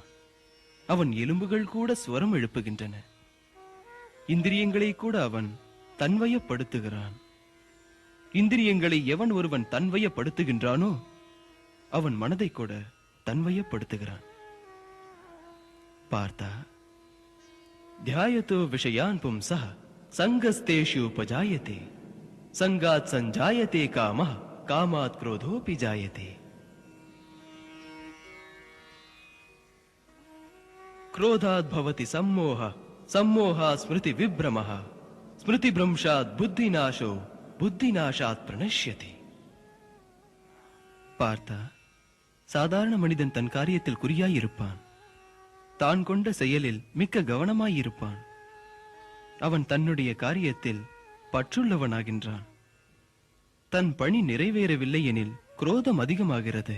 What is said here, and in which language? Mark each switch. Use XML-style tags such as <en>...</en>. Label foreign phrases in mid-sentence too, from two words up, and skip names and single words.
<ta>அவன் எலும்புகள் கூட ஸ்வரம் எழுப்புகின்றன. இந்திரியங்களை கூட அவன் தன்வயப்படுத்துகிறான். இந்திரியங்களை எவன் ஒருவன் தன்வயப்படுத்துகின்றானோ அவன் மனதை கூட தன்வயப்படுத்துகிறான். பார்த்தா,</ta> <sa>ध्यायतो विषयान् पुंसः संगस्तेषु उपजायते संगात् संजायते कामः कामात् क्रोधोऽपि जायते. क्रोधात् भवति सम्मोहः सम्मोहात् स्मृति विभ्रमः स्मृति भ्रंशात् बुद्धिनाशो बुद्धिनाशात् प्रणश्यते.</sa> <ta>பார்த்தா, சாதாரண மனிதன் தன் காரியத்தில் குறியாய் இருப்பான். தான் கொண்ட செயலில் மிக்க கவனமாயிருப்பான். அவன் தன்னுடைய காரியத்தில் பற்றுள்ளவனாகின்றான். தன் பணி நிறைவேறவில்லை எனில் குரோதம் அதிகமாகிறது.</ta>